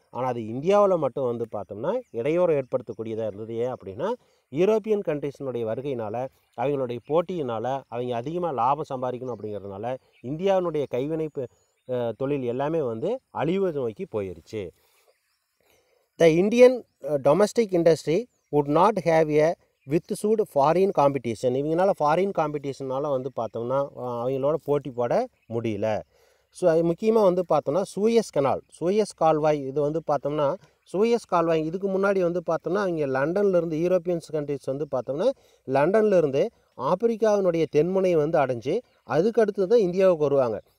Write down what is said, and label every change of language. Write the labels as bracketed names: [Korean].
[Tamil] ஆனால் அது இந்தியாவில் மட்டும் வந்து பார்த்தோம்னா இடையூறு ஏற்படுத்தக்கூடியதாக இருந்தது. ஏன் அப்படின்னா யூரோப்பியன் கண்ட்ரிஸினுடைய வருகையினால், அவங்களுடைய போட்டியினால் அவங்க அதிகமாக லாபம் சம்பாதிக்கணும் அப்படிங்கிறதுனால இந்தியாவினுடைய கைவினை தொழில் எல்லாமே வந்து அழிவு நோக்கி போயிடுச்சு. [English] The Indian domestic industry would not have a withstood foreign competition. [Tamil] இவங்களால ஃபாரின் காம்படிஷனால் வந்து பார்த்தோம்னா அவங்களோட போட்டி போட முடியல. ஸோ அது முக்கியமாக வந்து பார்த்தோம்னா சூயஸ் கால்வாய் இது வந்து பார்த்தோம்னா சூயஸ் கால்வாய் இதுக்கு முன்னாடி வந்து பார்த்தோம்னா அவங்க லண்டன்லேருந்து யூரோப்பியன்ஸ் கண்ட்ரிஸ் வந்து பார்த்தோம்னா லண்டன்லேருந்து ஆப்பிரிக்காவினுடைய தென்முனையை வந்து அடைஞ்சு அதுக்கு அடுத்து தான் இந்தியாவுக்கு வருவாங்க.